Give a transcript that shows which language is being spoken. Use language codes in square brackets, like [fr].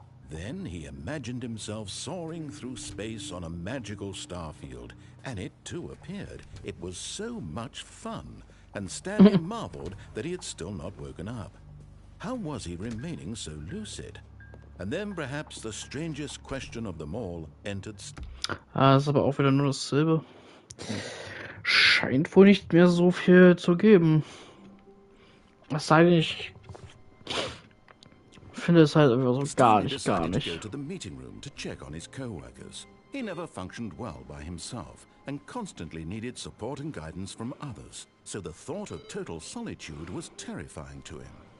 [en] Then he imagined himself soaring through space on a magical starfield, and it too appeared. It was so much fun, and Stanley marveled that he had still not woken up. How was he remaining so lucid? And then perhaps the strangest question of them all entered. [de] Das ist aber auch wieder nur dasselbe. Scheint wohl nicht mehr so viel zu geben. Es sei denn, ich finde es halt einfach so gar nicht. [en] To go to the meeting room to check on his co-workers. He never functioned well by himself and constantly needed support and guidance from others. So the thought of total solitude was terrifying to him.